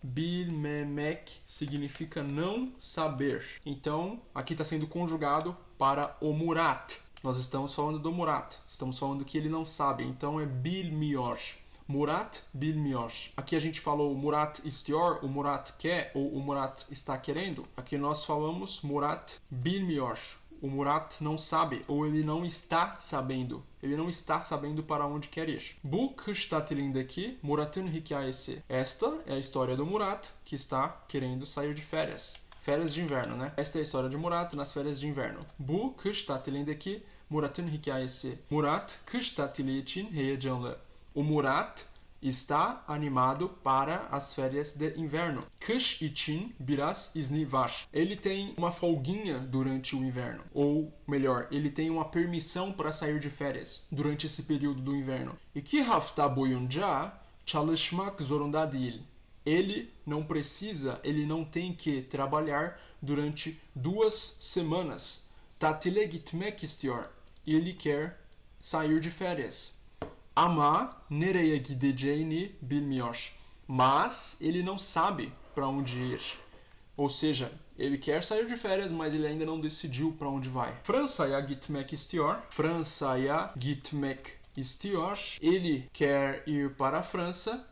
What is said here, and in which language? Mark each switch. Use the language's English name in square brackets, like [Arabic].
[Portuguese] Bilmemek significa não saber. Então, aqui está sendo conjugado para o Murat. Nós estamos falando do Murat. Estamos falando que ele não sabe. Então, é bilmiyor. Murat bilmiyor. Aqui a gente falou o Murat istiyor, o Murat quer ou o Murat está querendo. Aqui nós falamos Murat bilmiyor. O Murat não sabe ou ele não está sabendo. Ele não está sabendo para onde quer ir. [Turkish] Bu kış tatilindeki Murat'ın hikayesi. [Portuguese] Esta é a história do Murat que está querendo sair de férias. Férias de inverno, né? Esta é a história de Murat nas férias de inverno. [Turkish] Bu kış tatilindeki Murat'ın hikayesi. Murat kış tatili için heyecanlı. [Portuguese] O Murat está animado para as férias de inverno. [Turkish] Kış için biraz izni var. [Portuguese] Ele tem uma folguinha durante o inverno. Ou melhor, ele tem uma permissão para sair de férias durante esse período do inverno. [Turkish] İki hafta boyunca çalışmak zorunda değil. [Portuguese] Ele não precisa, ele não tem que trabalhar durante 2 semanas. [Turkish] Tatile gitmek istiyor. [Portuguese] Ele quer sair de férias. [Turkish] Ama nereye gideceğini bilmiyor. [Portuguese] Mas ele não sabe para onde ir. Ou seja, ele quer sair de férias, mas ele ainda não decidiu para onde vai. [Turkish] Fransa'ya gitmek istiyor. Fransa'ya gitmek istiyor. [Portuguese] Ele quer ir para a França.